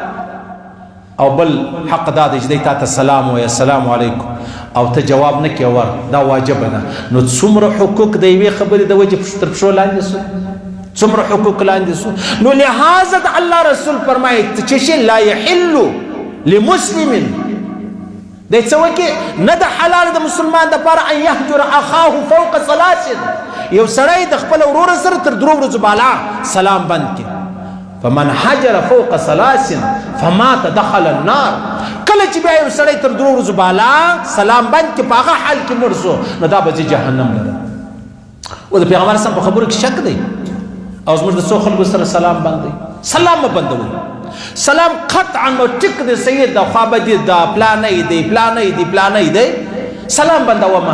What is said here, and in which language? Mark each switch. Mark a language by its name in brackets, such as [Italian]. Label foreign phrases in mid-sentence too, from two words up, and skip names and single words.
[Pashto] او بل حق دا دی چې دی تا ته سلام وایي [Arabic] السلام علیکم [Pashto] او ته جواب نه کې ور، دا واجبه ده. نو څومره حقوق د یوې خبرې د وجې تر پښو لاندې سو، څومره حقوق لاندې سو. نو لہذا د الله رسول فرمایي چې شی [Arabic] لا یحل لمسلم [Pashto] دی څه وکړي، نه د حلال د مسلمان دپاره [Arabic] ان یهجر اخاه فوق ثلاث، [Pashto] یو سړی د خپل ورور سره تر 3 ورځو بالا سلام بند کړي. [Arabic] فمن حجر فوق ثلاث فمات دخل النار. [Pashto] کله چې بیا یو سړی تر 3 ورځو بالا سلام بند کړي په هغه حال کې مړ شو، نو دا به جهنم لره. او د پیغمبر اسلام په خبرو کې شک دی او زموږ د څو خلکو سره سلام بند دی. سلام مه بندوئ، سلام قطعا نو ټیک دی، سید دا خوابدي دا پلانې دی پلانې دی پلانې دی، سلام بندوه ما.